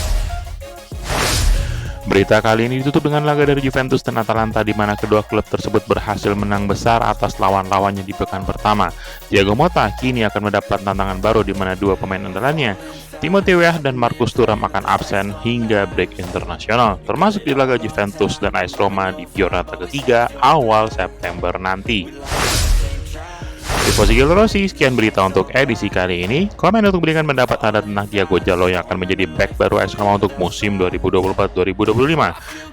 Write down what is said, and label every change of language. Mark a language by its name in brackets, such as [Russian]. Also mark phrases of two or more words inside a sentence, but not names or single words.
[Indonesian] Berita kali ini ditutup dengan laga dari Juventus dan Atalanta di mana kedua klub tersebut berhasil menang besar atas lawan-lawannya di pekan pertama. Thiago Motta kini akan mendapat tantangan baru di mana 2 pemain andalannya, Timothy Weah dan Marcus Thuram, akan absen hingga break internasional, termasuk di laga Juventus dan AS Roma di giornata ketiga awal September nanti. Tifosi Rossi, sekian berita untuk edisi kali ini. Komen untuk berikan pendapat Anda tentang Thiago Jallo yang akan menjadi bek baru AS Roma untuk musim 2024-2025.